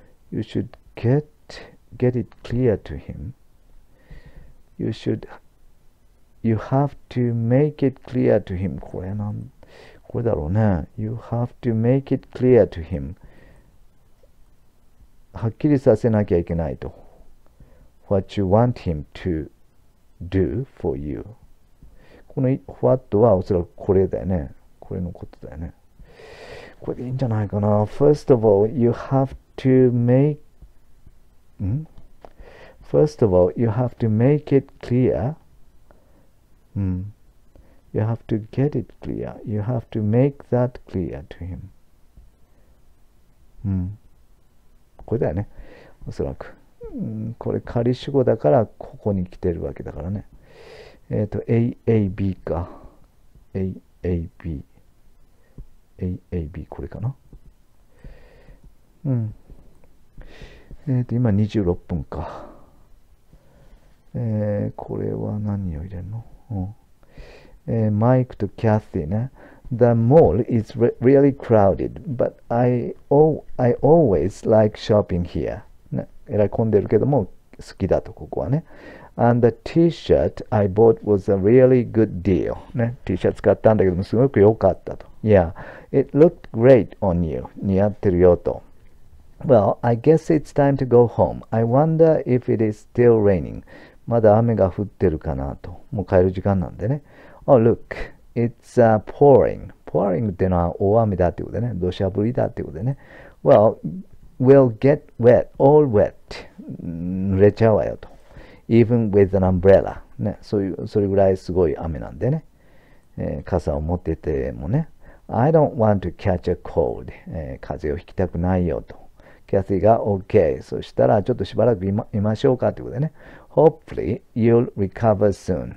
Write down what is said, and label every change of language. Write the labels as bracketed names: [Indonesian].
[English] You should get it clear to him. You have to make it clear to him. [Japanese] これだろうね。 [English] You have to make it clear to him. [Japanese] はっきりさせなきゃいけないと。 [English] What you want him to do for you. [Japanese] この what はおそらくこれだよね。これのことだよね。これでいいんじゃないかな。 [English] First of all, you have to make First of all, you have to make it clear. You have to get it clear. You have to make that clear to him. [Japanese] これだよね。おそらく。これ仮主語だからここに来てるわけだからね。 AAB か。AAB。 AAB これかな。今26分か。これは何を入れるの？マイクとキャシーね。 [English] The mall is really crowded, but I always like shopping here. [Japanese] ね、えらい混んでるけども好きだと、ここはね。 [English] And the t-shirt I bought was a really good deal. [Japanese] ね、T シャツ買ったんだけどもすごく良かったと。 [English] Yeah, it looked great on you. [Japanese] 似合ってるよと。 [English] Well, I guess it's time to go home. I wonder if it is still raining. [Japanese] まだ雨が降ってるかなと。もう帰る時間なんでね。 [English] Oh, look, it's pouring. [Japanese] Pouring ってのは大雨だってことでね。土砂降りだってことでね。 [English] Well, we'll get wet, all wet. [Japanese] 濡れちゃうわよと。 [English] Even with an umbrella. [Japanese] ね、それぐらいすごい雨なんでね。傘を持っててもね。 [English] I don't want to catch a cold. [Japanese] 風邪をひきたくないよと。キャシーが OK。そしたらちょっとしばらくいましょうかってことでね。 [English] Hopefully you'll recover soon.